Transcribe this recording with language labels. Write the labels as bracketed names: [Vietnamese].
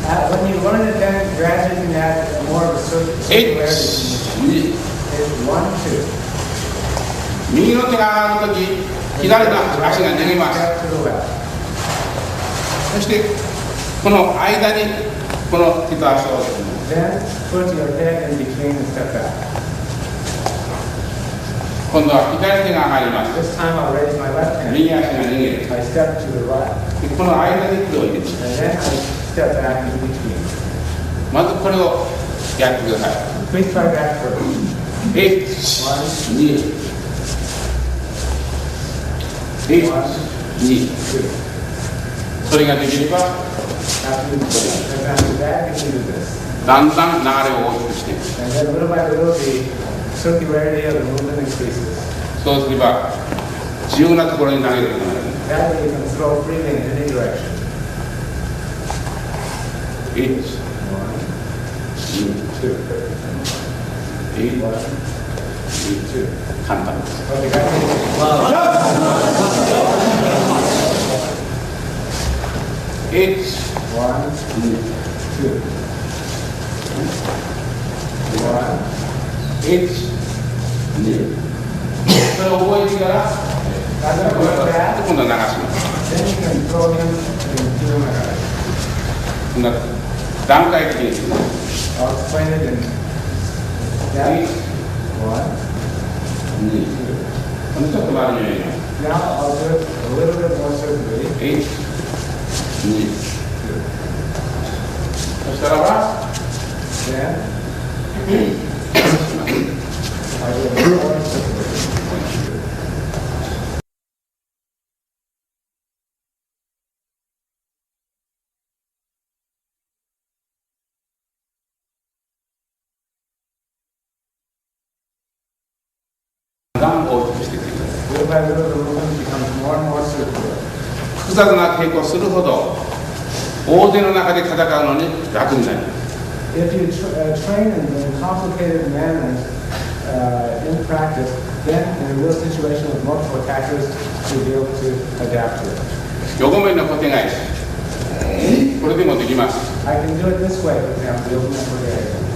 [English] When you learn it, then gradually you can add more of a circularity. [Japanese] 1、2、 [English] 1, 2. [Japanese] 右の手が上がるとき、左の足が逃げます。 [English] Step to the left. [Japanese] そしてこの間にこの手と足を置く。 [English] Then put your head in between and step back. [Japanese] 今度は左手が上がります。 [English] This time I'll raise my left hand. [Japanese] 右足が逃げる。 [English] I step to the right. [Japanese] でこの間に手を入れる。 [English] And then I step back in between. [Japanese] まずこれをやってください。 [English] Please try that first. [Japanese] 1、2、 1、 [English] 1, [Japanese] 2。 [English] 2. [Japanese] それができれば [English] After that, you can do this. [Japanese] だんだん流れを大きくしていく。 [English] And then little by little, the circularity of the movement increases. [Japanese] そうすれば自由なところに投げることができる。 [English] That way you can throw freely in any direction. [Japanese] 1、 [English] 1, [Japanese] 2、 [English] 2. [Japanese] 1、 [English] 1, [Japanese] 2。 簡単です。 [English] Okay, that's it. [Japanese] 1、 [English] 1, 2. [Japanese] 1、2。それを覚えてから、今度は流します。 [English] Then you can throw him into my guy. [Japanese] こんな段階的にですね。 [English] I'll explain it in [Japanese] 1、 [English] that. 1, [Japanese] 2。このちょっと周りにやります。 [English] Now I'll do it a little bit more circularly. [Japanese] 1、2。そしたらば、 [English] Then I'll do it more circularly. [Japanese] だんだん大きくしていってください。 [English] Little by little, the movement becomes more and more circular. [Japanese] 複雑な稽古をするほど大勢の中で戦うのに楽になります。 [English] If you train in complicated manners in practice, then in a real situation with multiple attackers, you'll be able to adapt to it. [Japanese] 横面の小手返し、これでもできます。 [English] I can do it this way, for example, the open upper area.